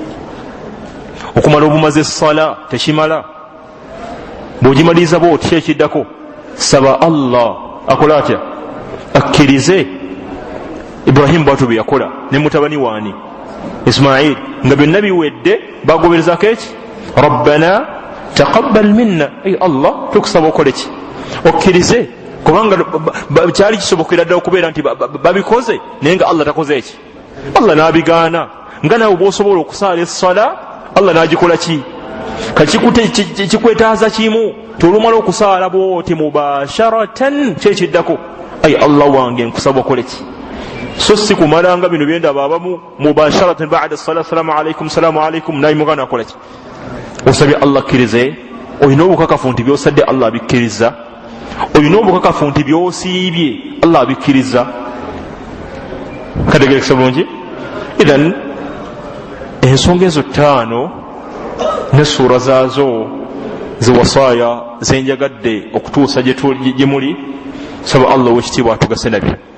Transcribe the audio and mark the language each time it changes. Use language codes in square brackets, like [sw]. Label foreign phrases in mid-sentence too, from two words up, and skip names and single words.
[lg] okumala obumaze essala tekimala. bw'ogimaliriza bw'oti kyekiddako saba Allah akola atya akkirize. Ibrahimu bwatu bye yakola ne mutabani waani Ismail nga byonna biwedde bagoberezako eki [ar] ربنا تقبل منا, [lg] ay Allah tukusaba okole ki okkirize. kubanga kyali kisobokera ddala okubeera nti babikoze naye nga Allah takoze eki. Allah n'abigaana nga nawe bw'osobola okusaala essala Allah n'agikola ki kikwetaaza kimu tolumala okusaala bwoti mubasharatan kyekiddako ay Allah wange nkusaba okole ki so si kumalanga bino byendaba abamu [ar] مباشرة بعد الصلاة السلام عليكم [lg] naye mugana akola ki osabye Allah akkirize olina obukakafu nti byosadde Allah abikkiriza olina obukakafu nti byosiibye Allah abikkiriza kategerekesa bulungi idhan ensonga ezo ttaano ne suura zaazo ziwasaaya zenjagadde okutuusa gye muli saba Allah wekitiibwa atugase nabyo